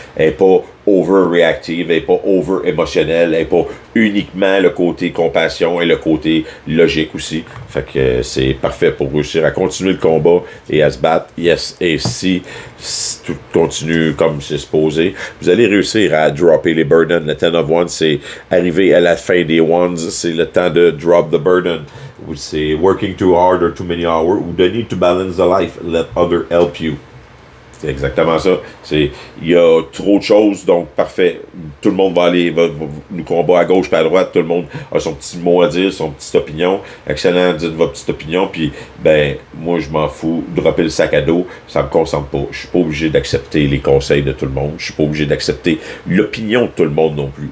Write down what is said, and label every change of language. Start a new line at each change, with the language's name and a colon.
French: Elle n'est pas over-reactive, elle n'est pas over-émotionnelle, elle n'est pas uniquement le côté compassion et le côté logique aussi. Fait que c'est parfait pour réussir à continuer le combat et à se battre. Yes, et si tout continue comme c'est supposé, vous allez réussir à dropper les burdens. Le Ten of Wands, c'est arriver à la fin des Wands, c'est le temps de
English: drop the burden. Ou c'est working too hard or too many hours, ou the need to balance the life, let other help you.
French: C'est exactement ça. Il y a trop de choses, donc parfait. Tout le monde va nous combat à gauche et à droite. Tout le monde a son petit mot à dire, son petite opinion. Excellent, dites votre petite opinion. Puis, ben, moi, je m'en fous. Dropper le sac à dos, ça me concentre pas. Je suis pas obligé d'accepter les conseils de tout le monde. Je suis pas obligé d'accepter l'opinion de tout le monde non plus.